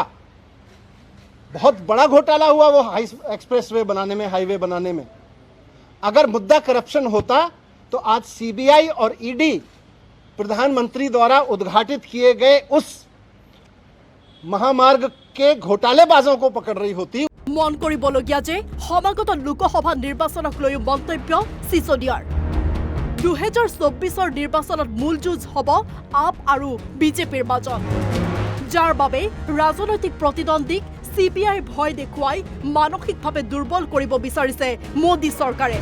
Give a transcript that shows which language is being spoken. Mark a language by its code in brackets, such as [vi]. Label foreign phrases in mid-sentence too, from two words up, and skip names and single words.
[hi] बहुत बड़ा घोटाला हुआ वो एक्सप्रेसवे बनाने में, हाईवे बनाने में। अगर मुद्दा करप्शन होता तो आज CBI और ED प्रधानमंत्री द्वारा उद्घाटित किए गए उस महामार्ग के घोटालेबाजों को पकड़ रही होती। [as] মন কৰিবলগীয়া যে সমাগত লোকসভা নিৰ্বাচনক লৈ মন্তব্য সিসোদিয়াৰ। 2024 নিৰ্বাচনত মূল যুঁজ হ'ব আপ আৰু বিজেপিৰ মাজত, যাৰ বাবে ৰাজনৈতিক প্ৰতিদ্বন্দ্বীক CBI ভয় দেখুৱাই মানসিকভাৱে দুৰ্বল কৰিব বিচাৰিছে মোদী চৰকাৰে।